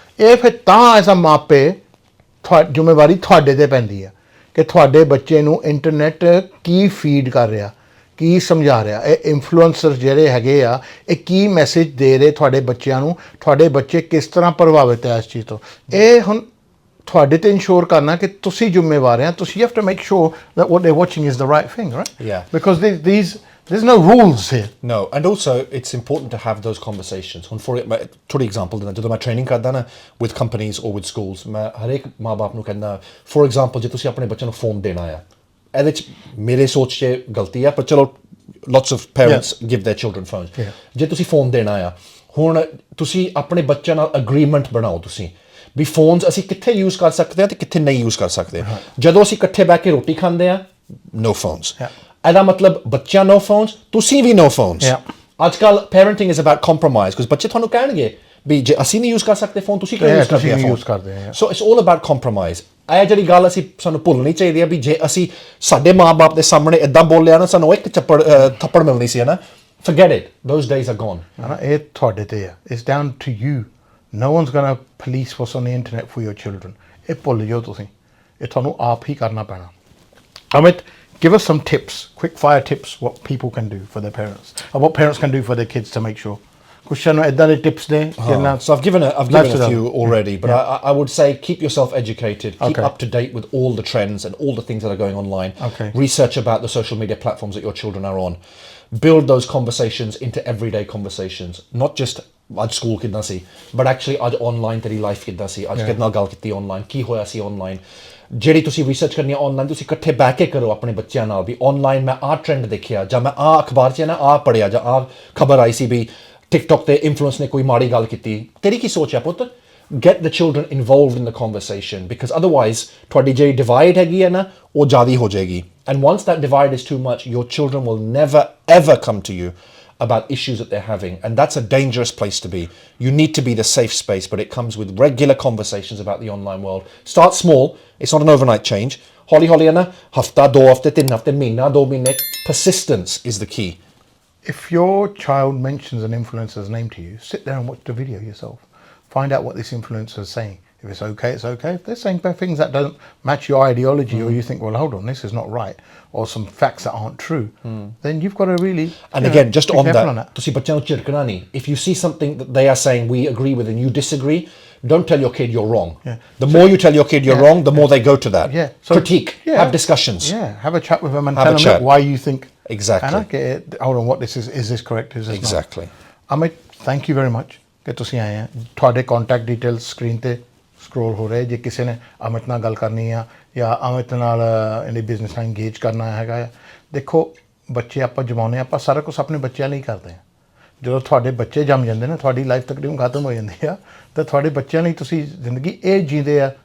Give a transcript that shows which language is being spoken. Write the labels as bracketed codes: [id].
[pa] ਇਹ ਫਿਰ ਤਾਂ ਐਸਾ ਮਾਪੇ ਜ਼ਿੰਮੇਵਾਰੀ ਤੁਹਾਡੇ 'ਤੇ ਪੈਂਦੀ ਆ ਕਿ ਤੁਹਾਡੇ ਬੱਚੇ ਨੂੰ ਇੰਟਰਨੈਟ ਕੀ ਫੀਡ ਕਰ ਰਿਹਾ, ਕੀ ਸਮਝਾ ਰਿਹਾ। ਇਹ ਇਨਫਲੂਐਂਸਰ ਜਿਹੜੇ ਹੈਗੇ ਆ, ਇਹ ਕੀ ਮੈਸੇਜ ਦੇ ਰਹੇ ਤੁਹਾਡੇ ਬੱਚਿਆਂ ਨੂੰ, ਤੁਹਾਡੇ ਬੱਚੇ ਕਿਸ ਤਰ੍ਹਾਂ ਪ੍ਰਭਾਵਿਤ ਹੈ ਇਸ ਚੀਜ਼ ਤੋਂ। ਇਹ ਹੁਣ ਤੁਹਾਡੇ ਤੇ ਇੰਸ਼ੋਰ ਕਰਨਾ ਕਿ ਤੁਸੀਂ ਜ਼ਿੰਮੇਵਾਰ ਆ। ਤੁਸੀਂ [en] Have to make sure that what they're watching is the right thing, right? Yeah. Because there's no rules here. No, and also it's important to have those conversations. For example, [pa] ਜਦੋਂ ਮੈਂ training ਕਰਦਾ ਨਾ [en] with companies or with schools, [pa] ਮੈਂ ਹਰੇਕ ਮਾਂ-ਬਾਪ ਨੂੰ ਕਹਿੰਦਾ, [en] for example, [pa] ਜੇ ਤੁਸੀਂ ਆਪਣੇ ਬੱਚੇ ਨੂੰ ਫੋਨ ਦੇਣਾ ਆ, ਇਹਦੇ 'ਚ ਮੇਰੇ ਸੋਚ 'ਚ ਗਲਤੀ ਆ, ਪਰ ਚਲੋ [en] lots of parents give their children phones. [pa] ਜੇ ਤੁਸੀਂ ਫੋਨ ਦੇਣਾ ਆ, ਹੁਣ ਤੁਸੀਂ ਆਪਣੇ ਬੱਚਿਆਂ ਨਾਲ agreement ਬਣਾਓ ਤੁਸੀਂ ਵੀ ਫੋਨਸ ਅਸੀਂ ਕਿੱਥੇ ਯੂਜ਼ ਕਰ ਸਕਦੇ ਹਾਂ ਤੇ ਕਿੱਥੇ ਨਹੀਂ ਯੂਜ਼ ਕਰ ਸਕਦੇ। ਜਦੋਂ ਅਸੀਂ ਇਕੱਠੇ ਬਹਿ ਕੇ ਰੋਟੀ ਖਾਂਦੇ ਆ, [en] no phones. [pa] ਇਹਦਾ ਮਤਲਬ ਬੱਚਿਆਂ no phones, ਤੁਸੀਂ ਵੀ no phones. ਅੱਜ ਕੱਲ੍ਹ [en] parenting is about compromise, because [pa] ਬੱਚੇ ਤੁਹਾਨੂੰ ਕਹਿਣਗੇ ਵੀ ਜੇ ਅਸੀਂ ਨਹੀਂ ਯੂਜ਼ ਕਰ ਸਕਦੇ ਫੋਨ, ਤੁਸੀਂ ਕਿਉਂ ਯੂਜ਼ ਕਰਦੇ ਆ? [en] So it's all about compromise. [pa] ਇਹ ਜਿਹੜੀ ਗੱਲ ਅਸੀਂ ਸਾਨੂੰ ਭੁੱਲਣੀ ਚਾਹੀਦੀ ਹੈ ਵੀ ਜੇ ਅਸੀਂ ਸਾਡੇ ਮਾਂ-ਬਾਪ ਦੇ ਸਾਹਮਣੇ ਇੱਦਾਂ ਬੋਲਿਆ ਨਾ, ਸਾਨੂੰ ਇੱਕ ਥੱਪੜ ਮਿਲਣੀ ਸੀ ਨਾ। [en] Forget it, those days are gone. [pa] ਇਹ ਤੁਹਾਡੇ ਤੇ ਆ। [en] It's down to you. No one's gonna police what's on the internet for your children. [pa] ਇਹ ਭੁੱਲ ਜਾਓ ਤੁਸੀਂ, ਇਹ ਤੁਹਾਨੂੰ ਆਪ ਹੀ ਕਰਨਾ ਪੈਣਾ। [en] Amit, give us some tips, quick fire tips, what people can do for their parents, or what parents can do for their kids to make sure. [pa] ਕੁਛ ਸਾਨੂੰ ਇੱਦਾਂ ਦੇ tips ਨੇ। [en] So I've given a few already, but I would say keep yourself educated, keep up to date with all the trends and all the things that are going online. Research about the social media platforms that your children are on. Build those conversations into everyday conversations, not just [pa] ਅੱਜ school ਕਿੱਦਾਂ ਸੀ, [en] but actually [pa] ਅੱਜ online ਤੇਰੀ life ਕਿੱਦਾਂ ਸੀ, ਅੱਜ ਕਿਹਦੇ ਨਾਲ ਗੱਲ ਕੀਤੀ online, ਕੀ ਹੋਇਆ ਸੀ online। ਜਿਹੜੀ ਤੁਸੀਂ ਰਿਸਰਚ ਕਰਨੀ ਹੈ online, ਤੁਸੀਂ ਇਕੱਠੇ ਬਹਿ ਕੇ ਕਰੋ ਆਪਣੇ ਬੱਚਿਆਂ ਨਾਲ ਵੀ online ਮੈਂ ਆਹ ਟ੍ਰੈਂਡ ਦੇਖਿਆ, ਜਾਂ ਮੈਂ ਆਹ ਅਖਬਾਰ 'ਚ ਨਾ ਆਹ ਪੜ੍ਹਿਆ, ਜਾਂ ਆਹ ਖਬਰ ਆਈ ਸੀ ਵੀ ਟਿਕਟੋਕ ਤੇ ਇਨਫਲੂਐਂਸ ਨੇ ਕੋਈ ਮਾੜੀ ਗੱਲ ਕੀਤੀ। ਤੇਰੀ ਕੀ ਸੋਚ ਹੈ ਪੁੱਤ? [en] Get the children involved in the conversation, because otherwise [pa] ਤੁਹਾਡੀ ਜਿਹੜੀ divide ਹੈਗੀ ਹੈ ਨਾ, ਉਹ ਜ਼ਿਆਦਾ ਹੋ ਜਾਏਗੀ। [en] And once that divide is too much, your children will never ever come to you about issues that they're having, and that's a dangerous place to be. You need to be the safe space, but it comes with regular conversations about the online world. Start small. It's not an overnight change. [pa] Holi na hafta, 2 hafte, 3 hafte, mahina, 2 mahine. [en] Persistence is the key. If your child mentions an influencer's name to you, sit there and watch the video yourself. Find out what this influencer is saying. If it's okay, it's okay. If they're saying things that don't match your ideology, or you think, well, hold on, this is not right, or some facts that aren't true, then you've got to really, and again, just on that, [pa] ਤੁਸੀਂ ਬੱਚਿਆਂ ਨੂੰ ਝਿੜਕਣਾ ਨਹੀਂ. [en] If you see something that they are saying we agree with and you disagree, don't tell your kid you're wrong. The more you tell your kid you're wrong, the more they go to that. So, critique, have discussions. Have a chat with them and tell them why you think. Exactly. Hold on, what this is this correct? Is this exactly not? Amit, thank you very much [pa] ਕਿ ਤੁਸੀਂ ਆਏ ਆ। ਤੁਹਾਡੇ contact details screen ਤੇ scroll ਹੋ ਰਹੇ। ਜੇ ਕਿਸੇ ਨੇ ਅਮਿਤ ਨਾਲ ਗੱਲ ਕਰਨੀ ਆ ਜਾਂ ਅਮਿਤ ਨਾਲ ਇਹਦੀ ਬਿਜ਼ਨਸ ਨਾਲ ਇੰਗੇਜ ਕਰਨਾ ਹੈਗਾ ਆ, ਦੇਖੋ ਬੱਚੇ ਆਪਾਂ ਜਮਾਉਂਦੇ, ਆਪਾਂ ਸਾਰਾ ਕੁਛ ਆਪਣੇ ਬੱਚਿਆਂ ਲਈ ਕਰਦੇ ਹਾਂ। ਜਦੋਂ ਤੁਹਾਡੇ ਬੱਚੇ ਜੰਮ ਜਾਂਦੇ ਨੇ, ਤੁਹਾਡੀ ਲਾਈਫ ਤਕਰੀਬਨ ਖਤਮ ਹੋ ਜਾਂਦੀ ਆ, ਤਾਂ ਤੁਹਾਡੇ ਬੱਚਿਆਂ ਲਈ ਤੁਸੀਂ ਜ਼ਿੰਦਗੀ ਇਹ ਜੀਂਦੇ ਆ।